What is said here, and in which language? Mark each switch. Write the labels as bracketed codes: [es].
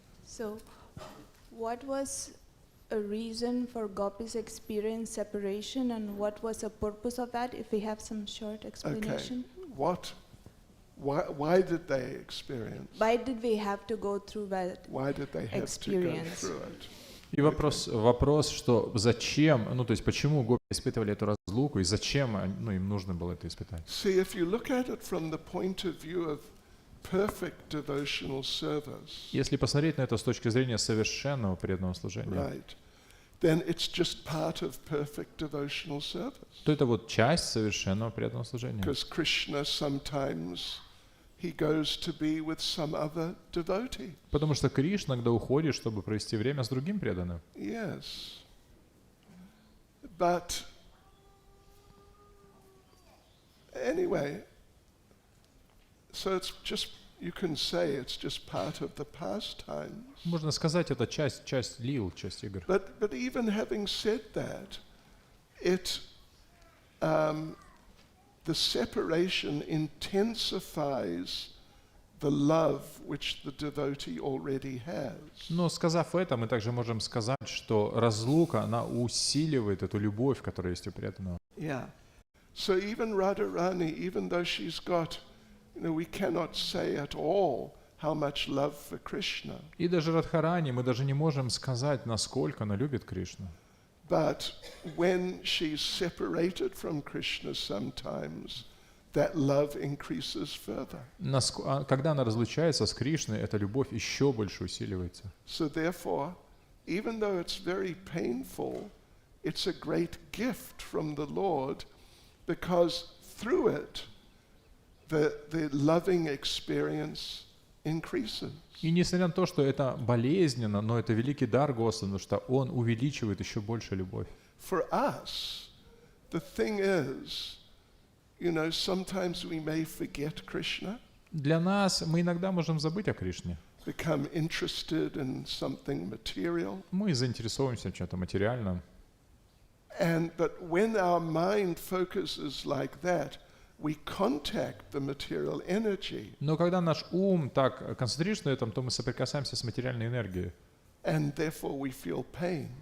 [en] So, what was a reason for gopis experience separation and what was the purpose of that, if we have some short explanation? Okay. Why did they experience? Why did we have to go through that Why did they have experience? to go through it? [ru] И вопрос, что зачем, ну то есть почему гопи испытывали эту разлуку и зачем им нужно было это испытать? [en] See, if you look at it from the point of view of perfect devotional service, [ru] Если посмотреть на это с точки зрения совершенного преданного служения, [en] right, then it's just part of perfect devotional service. [ru] то это вот часть совершенного преданного служения. [en] Because Krishna sometimes he goes to be with some other devotee. [ru] Потому что Кришна иногда уходит, чтобы провести время с другим преданным. [en] Yes. But anyway, so it's just, you can say it's just part of the pastimes. [ru] Можно сказать, это часть лил, часть игр. [en] But even having said that, it the separation intensifies the love which the devotee already has. [ru] Но сказав это, мы также можем сказать, что разлука, она усиливает эту любовь, которая есть у преданного. [en] Yeah. So even Radharani, even though she's got, we cannot say at all how much love for Krishna. [ru] И даже Радхарани мы даже не можем сказать, насколько она любит Кришну. [en] But when she's separated from Krishna sometimes, that love increases further. [ru] Когда она разлучается с Кришной, эта любовь еще больше усиливается. [en] So therefore, even though it's very painful, it's a great gift from the Lord, because through it, the loving experience increases. [ru] И несмотря на то, что это болезненно, но это великий дар Господа, потому что Он увеличивает еще больше любовь. [en] For us, the thing is, sometimes we may forget Krishna, [ru] Для нас мы иногда можем забыть о Кришне. [en] become interested in something material. [ru] Мы заинтересовываемся в чем-то материальном. [en] But when our mind focuses like that, we contact the material energy. [ru] Но когда наш ум так концентрируется на этом, то мы соприкасаемся с материальной энергией. [en] And therefore we feel pain.